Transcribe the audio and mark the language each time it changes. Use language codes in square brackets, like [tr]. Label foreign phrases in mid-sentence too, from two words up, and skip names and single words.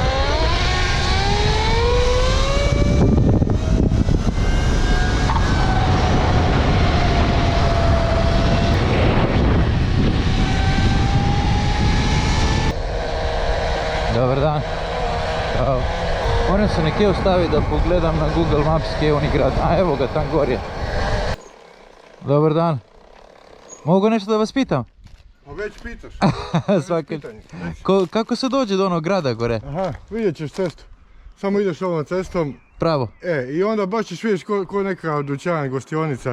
[hr] Dobar dan. [sl] Moram se nekje ustaviti da pogledam na Google Maps kje je oni grad. A evo ga, tam gor je. [hr] Dobar dan. Mogu nešto da vas pitam? Pa već pitaš. Kako se dođe do onog grada gore? Aha, vidjet ćeš cestu. Samo ideš ovom cestom. Pravo. I onda baš ćeš vidjeti ko neka dućan, gostionica.